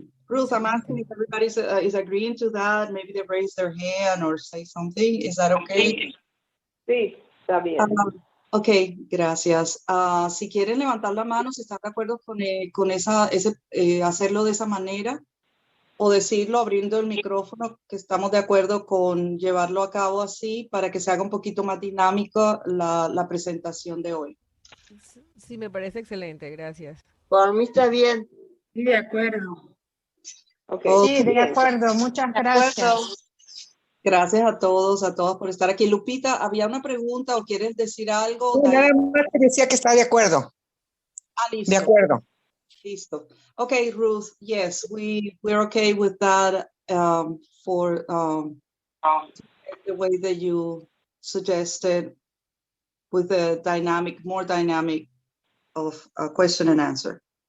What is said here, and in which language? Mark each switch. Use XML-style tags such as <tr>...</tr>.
<en>Ruth, I'm asking if everybody is agreeing to that. Maybe they raise their hand or say something. Is that okay?</en> <es>Sí, está bien. Ok, gracias. Si quieren levantar la mano, si están de acuerdo con hacerlo de esa manera, o decirlo abriendo el micrófono, que estamos de acuerdo con llevarlo a cabo así para que se haga un poquito más dinámica la presentación de hoy. Sí, me parece excelente, gracias. Por mí está bien. Sí, de acuerdo.</es> <en>Okay.</en> <es>Sí, de acuerdo, muchas gracias. Gracias a todos, a todas por estar aquí. Lupita, ¿había una pregunta o quieres decir algo? Sí, nada más te decía que está de acuerdo. Listo. De acuerdo. Listo.</es> <en>Okay, Ruth, yes, we're okay with that for the way that you suggested with the more dynamic of question and answer.</en>